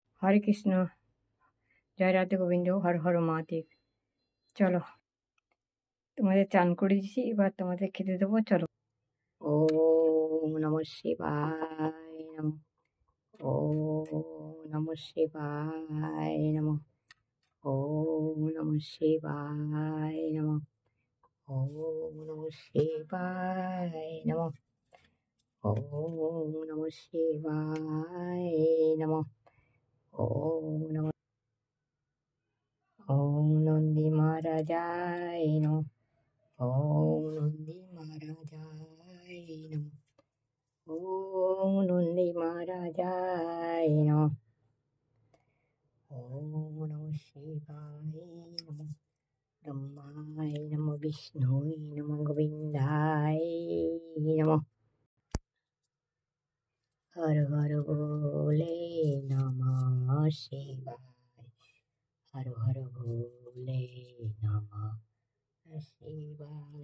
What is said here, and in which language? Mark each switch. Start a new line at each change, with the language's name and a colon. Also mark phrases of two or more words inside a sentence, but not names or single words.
Bangla: হরে কৃষ্ণ, জয় রাধে গোবিন্দ, হর হর মহাদেব। চলো, তোমাদের চান করে দিয়েছি, এবার তোমাদের খেতে দেবো।
Sanskrit: চলো। ওম নমঃ শিবায় নমঃ। ওম নমঃ শিবায় নমঃ। ওম নমঃ শিবায় নমঃ। ওম নমঃ শিবায় নমঃ। ওম নমঃ শিবায় নমঃ। ওম নমঃ। ওম নন্দী মহারাজায় নমঃ। ওম নন্দী মহারাজায় নমঃ। ওম নন্দী মহারাজায় নমঃ। ওম নমঃ শিবায় নমঃ। ব্রহ্মায় নমঃ, বিষ্ণুয় নমঃ, গোবিন্দায় নমঃ। হর হর ভোলে নমঃ শিবায়। হর হর ভোলে নমঃ শিবায়।